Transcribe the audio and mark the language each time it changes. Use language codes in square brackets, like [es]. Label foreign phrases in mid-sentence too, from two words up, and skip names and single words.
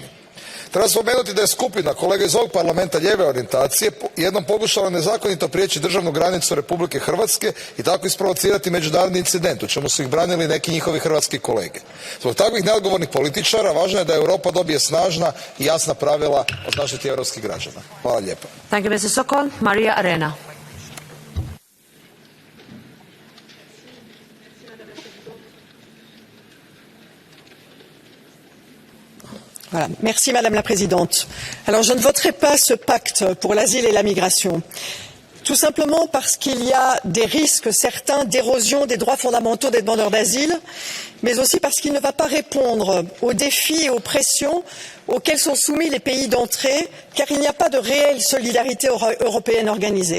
[hr] Treba spomenuti da je skupina kolega iz ovog parlamenta lijeve orijentacije jednom pokušala nezakonito prijeći državnu granicu Republike Hrvatske i tako isprovocirati međunarodni incident, u čemu su ih branili neki njihovi hrvatski kolege. Zbog takvih neodgovornih političara važno je da Europa dobije snažna i jasna pravila o zaštiti europskih građana. Hvala lijepo. [en] Thank you, Mr. Sokol. Maria Arena. [fr] Voilà. Merci Madame la Présidente. Alors je ne voterai pas ce pacte pour l'asile et la migration, tout simplement parce qu'il y a des risques certains d'érosion des droits fondamentaux des demandeurs d'asile, mais aussi parce qu'il ne va pas répondre aux défis et aux pressions auxquels sont soumis les pays d'entrée, car il n'y a pas de réelle solidarité européenne organisée.